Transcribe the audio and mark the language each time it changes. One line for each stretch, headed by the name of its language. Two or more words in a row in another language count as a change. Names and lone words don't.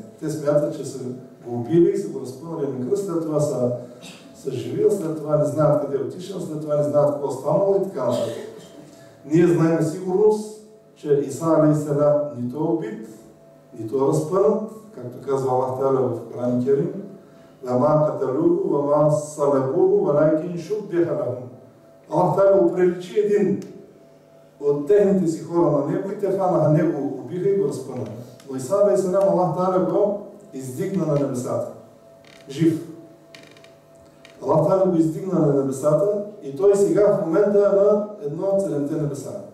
Bulgarian: Те смятат, че са го убили и са го разпънали на кръст, след това са живил, след това не знаят къде е отишъл, след това не знаят какво е станало и така нататък. Ние знаем сигурност, че Иса алейхиссалам нито е убит, нито е разпънат, както казва Аллах Таала в Коран и Керим,
Arabic: وَمَا قَتَلُوهُ وَمَا صَلَبُوهُ وَلَكِنْ شُبِّهَ لَهُمْ.
Bulgarian: Аллах Таала оприличи един от техните си хора на него и те фанаха него, убиха и го разпънаха. Но Иса алейхиссалам Аллах Таала го издигна на небесата. Жив. Аллах Таала го издигна на небесата и той сега в момента е на едно от 7-те небеса.